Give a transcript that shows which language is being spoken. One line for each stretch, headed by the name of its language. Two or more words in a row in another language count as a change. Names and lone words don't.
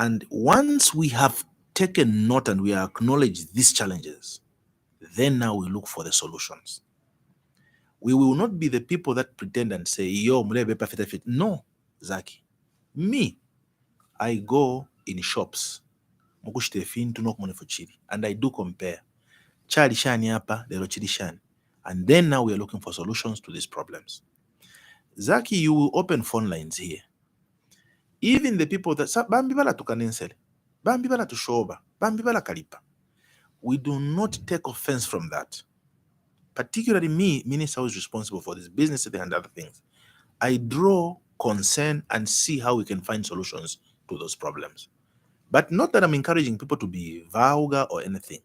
English: And once we have taken note and we acknowledge these challenges, then now we look for the solutions. We will not be the people that pretend and say, yo, fit. No, Zaki. Me, I go in shops, and I do compare.
Bemba: Chali shani hapa, lero chili shani.
English: And then now we are looking for solutions to these problems. Zaki, you will open phone lines here. Even the people that
Bemba: bambi bala tukanensele, bambi bala tushoba, bambi bala kalipa.
English: We do not take offense from that. Particularly me, minister who is responsible for this business and other things. I draw concern and see how we can find solutions to those problems. But not that I'm encouraging people to be vulgar or anything.